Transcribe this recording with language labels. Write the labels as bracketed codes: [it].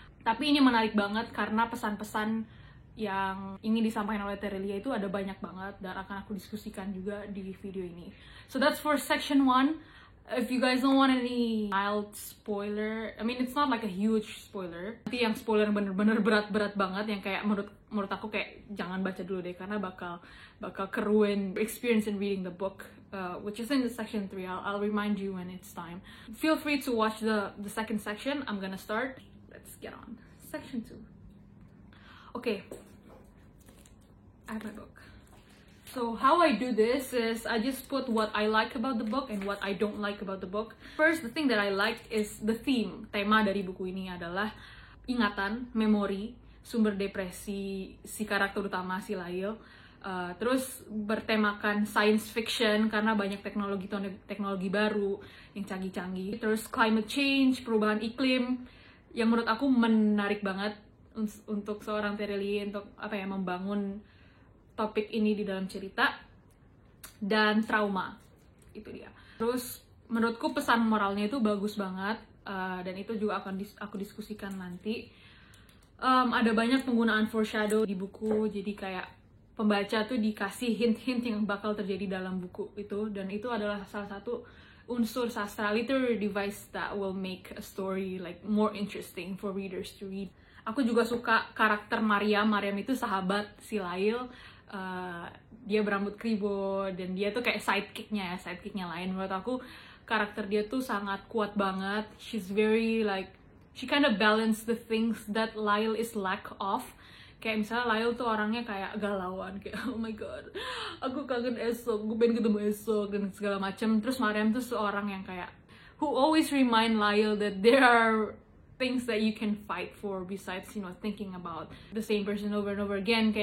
[id] Tapi ini menarik banget karena pesan-pesan yang ingin disampaikan oleh Terelie itu ada banyak banget dan akan aku diskusikan juga di video ini. [en] So that's for section 1. If you guys don't want any mild spoiler, I mean it's not like a huge spoiler. [id] Nanti yang spoiler bener-bener berat-berat banget yang kayak menurut aku kayak jangan baca dulu deh karena bakal keruin [en] experience in reading the book, which is in the section 3. I'll remind you when it's time. Feel free to watch the second section. I'm gonna start. Let's get on. Section 2. Okay. I have my book. So how I do this is I just put what I like about the book and what I don't like about the book. First, the thing that I like is the theme. [id] Tema dari buku ini adalah ingatan, memori, sumber depresi si karakter utama, si Lyle. Terus bertemakan science fiction karena banyak teknologi baru yang canggih-canggih. Terus climate change, perubahan iklim, yang menurut aku menarik banget untuk seorang Terelie untuk membangun topik ini di dalam cerita. Dan trauma, itu dia. Terus menurutku pesan moralnya itu bagus banget, dan itu juga akan aku diskusikan nanti. Ada banyak penggunaan foreshadow di buku, jadi kayak pembaca tuh dikasih hint-hint yang bakal terjadi dalam buku itu, dan itu adalah salah satu unsur sastra, [en] literary device that will make a story like more interesting for readers to read. [id] Aku juga suka karakter Mariam itu sahabat si Lyle. Dia berambut kribo dan dia tuh kayak sidekicknya lain. Menurut aku karakter dia tuh sangat kuat banget. [en] She's very she kind of balance the things that Lyle is lack of. [id] Kayak misalnya Lyle tuh orangnya kayak galauan, kayak [en] oh my god, [id] aku kangen esok, gue pengen ketemu esok dan segala macam. Terus Mariam tuh seorang yang kayak [en] who always remind Lyle that there are things that you can fight for besides thinking about the same person over and over again.